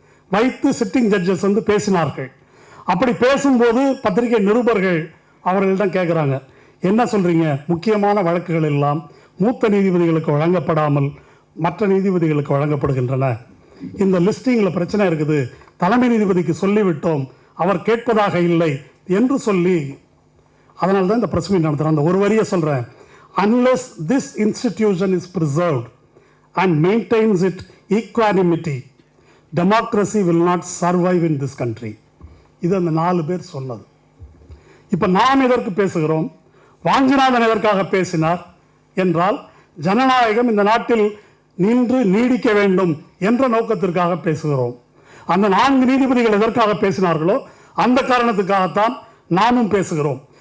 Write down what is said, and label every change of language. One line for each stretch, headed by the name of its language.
Tamil: வைத்து sitting judges பேசினார்கள். அப்படி பேசும்போது பத்திரிகை நிருபர்கள் அவர்களிடம் கேட்குறாங்க, என்ன சொல்கிறீங்க, முக்கியமான வழக்குகள் எல்லாம் மூத்த நீதிபதிகளுக்கு வழங்கப்படாமல் மற்ற நீதிபதிகளுக்கு வழங்கப்படுகின்றன, இந்த லிஸ்டிங்கில் பிரச்சனை இருக்குது, தலைமை நீதிபதிக்கு சொல்லிவிட்டோம், அவர் கேட்பதாக இல்லை என்று சொல்லி, அதனால தான் இந்த பிரஸ் மீட் நடத்துகிறேன். அந்த ஒரு வரியை சொல்கிறேன்,
English: unless this institution is preserved and maintains its equanimity, democracy will not survive in this country.
Tamil: இது அந்த 4 பேர் சொன்னது. இப்போ நாம் எதற்கு பேசுகிறோம்? வாஞ்சிநாதன் எதற்காக பேசினார் என்றால், ஜனநாயகம் இந்த நாட்டில் நின்று நீடிக்க வேண்டும் என்ற நோக்கத்திற்காக பேசுகிறோம். அந்த 4 நீதிபதிகள் எதற்காக பேசினார்களோ அந்த காரணத்துக்காகத்தான் நாமும் பேசுகிறோம்.